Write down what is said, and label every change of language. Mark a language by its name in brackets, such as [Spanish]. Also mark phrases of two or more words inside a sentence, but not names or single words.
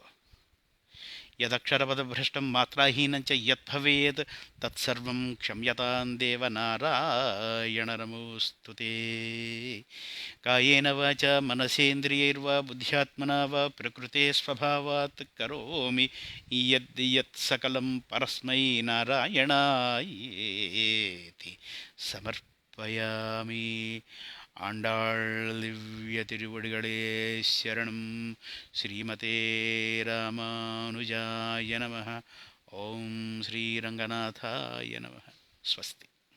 [Sanskrit] యదక్షరపదభ్రష్టం మాత్రాహీనం చ యద్భవేత్ తత్సర్వం క్షమ్యతాం దేవ నారాయణ నమోస్తుతే. కాయేన వాచా మనసేంద్రియైర్వా బుద్ధ్యాత్మనా వా ప్రకృతే స్వభావాత్ కరోమి యద్ యత్ సకలం పరస్మై నారాయణాయేతి సమర్పయామి. [Tamil] ஆண்டாள் திவ்ய திருவடிகளே சரணம். [Sanskrit] ஸ்ரீமதே ராமானுஜாய நமः. ஓம் ஸ்ரீரங்கநாதாய நமः. ஸ்வஸ்தி.